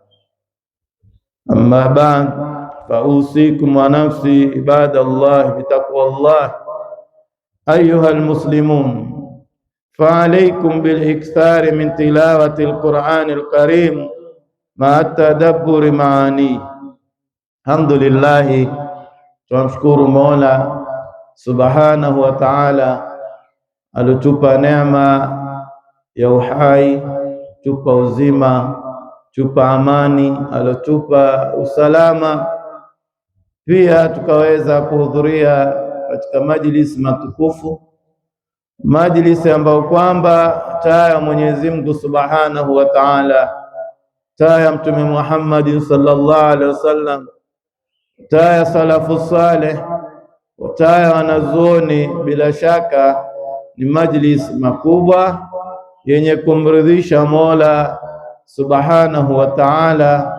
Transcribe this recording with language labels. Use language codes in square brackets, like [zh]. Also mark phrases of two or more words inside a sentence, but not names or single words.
[ar] أما بعد، فأوصيكم ونفسي عباد الله بتقوى الله. أيها المسلمون، فعليكم بالإكثار من تلاوة القرآن الكريم مع التدبر معانيه. الحمد لله، [sw] tunamshukuru Mola [ar] سبحانه وتعالى [sw] alitupa neema ya uhai, tupa uzima, tupa amani, alitupa usalama, pia tukaweza kuhudhuria katika majlisi matukufu, majlisi ambayo kwamba taa ya Mwenyezi Mungu [ar] سبحانه وتعالى, [sw] taa ya Mtume Muhammad [ar] صلى الله عليه وسلم, [sw] taa ya [ar] السلف الصالح, [sw] taa ya wanazuoni, bila shaka ni majlis makubwa yenye kumridhisha Mola [ar] سبحانه وتعالى.